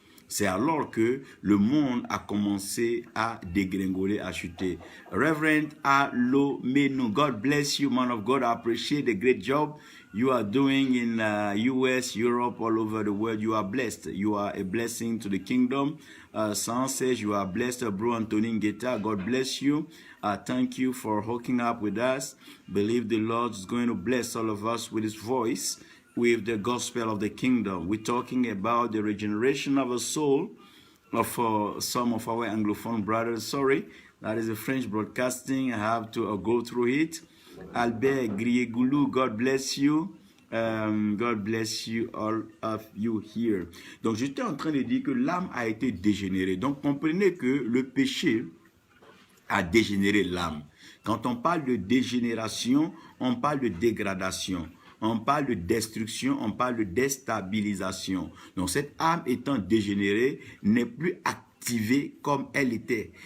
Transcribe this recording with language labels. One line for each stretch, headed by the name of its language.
French: C'est alors que le monde a commencé à dégringoler, à chuter.
English: Reverend Alomenu, God bless you, man of God. I appreciate the great job you are doing in US, Europe, all over the world. You are blessed. You are a blessing to the kingdom. Son says you are blessed. Bro Antonin Guetta, God bless you. Thank you for hooking up with us. Believe the Lord is going to bless all of us with his voice, with the gospel of the kingdom. We're talking about the regeneration of a soul of some of our Anglophone brothers. Sorry, that is a French broadcasting. I have to go through it. Albert Griegoulou, God bless you. God bless you, all of you here.
French: Donc, j'étais en train de dire que l'âme a été dégénérée. Donc, comprenez que le péché a dégénéré l'âme. Quand on parle de dégénération, on parle de dégradation. On parle de destruction, on parle de déstabilisation. Donc cette âme étant dégénérée n'est plus activée comme elle était.